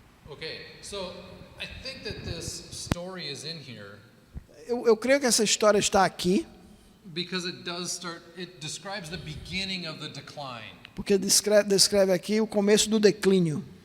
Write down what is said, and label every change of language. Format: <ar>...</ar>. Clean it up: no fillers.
<en>Okay, so I think that this story is in here</en> <pt>Eu creio que essa história está aqui</pt> <en>because it describes the beginning of the decline.</en> <pt>porque descreve aqui o começo do declínio.</pt>